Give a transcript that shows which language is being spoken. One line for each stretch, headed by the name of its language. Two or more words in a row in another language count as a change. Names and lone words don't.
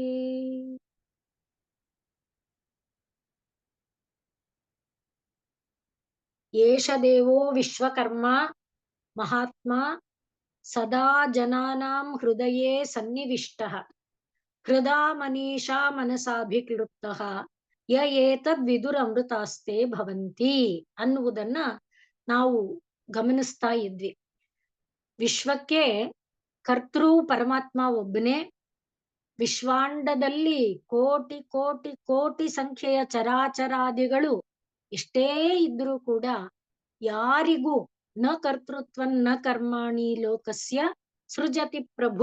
Sanskrit: एष देवो विश्वकर्मा महात्मा, सदा जनानां हृदये सन्निविष्टः, हृदा मनीषा मनसाभिक्लुप्तः, य ಏತದ್ವಿದುರಮೃತಾಸ್ತೆ ಭವಂತಿ
Kannada: ಅನ್ನುವುದನ್ನ ನಾವು ಗಮನಿಸ್ತಾ ಇದ್ವಿ. ವಿಶ್ವಕ್ಕೆ ಕರ್ತೃ ಪರಮಾತ್ಮ ಒಬ್ಬನೇ. ವಿಶ್ವಾಂಡದಲ್ಲಿ ಕೋಟಿ ಕೋಟಿ ಕೋಟಿ ಸಂಖ್ಯೆಯ ಚರಾಚರಾದಿಗಳು ಎಷ್ಟೇ ಇದ್ರೂ ಕೂಡ ಯಾರಿಗೂ
Sanskrit: ನ ಕರ್ತೃತ್ವನ್ ನ ಕರ್ಮಾಣಿ ಲೋಕಸ್ಯ ಸೃಜತಿ ಪ್ರಭು.